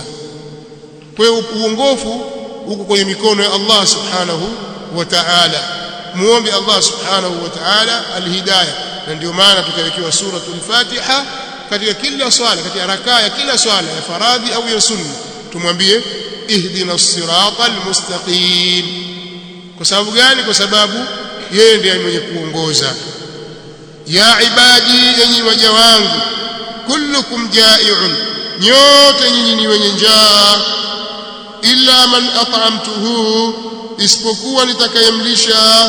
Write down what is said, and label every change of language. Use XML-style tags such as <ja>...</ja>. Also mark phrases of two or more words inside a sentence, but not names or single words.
<sw>Kwa hiyo uongofu uko kwenye mikono ya Allah</sw> <ar>سبحانه وتعالى.</ar> <sw>Muombe Allah</sw> <ar>سبحانه وتعالى الهداية,</ar> <sw>na ndio maana tukawekewa suratul Fatiha katika kila swala, katika rakaa ya kila swala ya faradhi au ya sunna, tumwambie</sw> <ar>اهدنا الصراط المستقيم.</ar> <sw>Kwa sababu gani? Kwa sababu yeye ndiye mwenye kuongoza.</sw> <ar>يا عبادي,</ar> <sw>enyi waja wangu,</sw> <ar>كلكم جائع,</ar> <sw>nyote nyinyi ni wenye njaa.</sw> <ar>إلا من أطعمته,</ar> <sw>isipokuwa nitakayemlisha.</sw>